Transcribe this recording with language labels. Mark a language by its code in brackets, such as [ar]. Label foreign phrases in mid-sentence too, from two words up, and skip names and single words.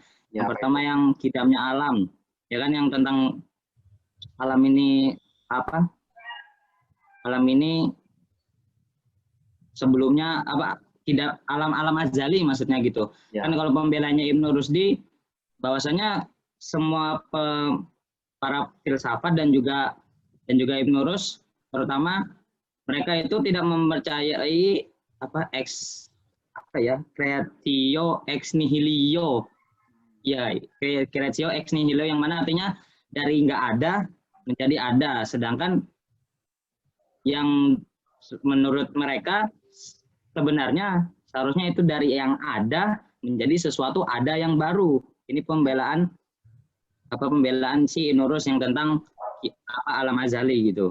[id] Yang pertama yang Qidamnya Alam, ya kan, yang tentang alam ini alam ini sebelumnya tidak alam azali maksudnya gitu. Kan kalau pembelanya Ibn Rushdi bahwasanya semua para filsafat dan juga Ibn Rushd terutama, mereka itu tidak mempercayai [la] creatio ex nihilo. Ya, creatio ex nihilo, [id] yang mana artinya dari nggak ada menjadi ada. Sedangkan yang menurut mereka sebenarnya seharusnya itu dari yang ada menjadi sesuatu ada yang baru. Ini pembelaan si Ibn Rushd yang tentang alam azali gitu.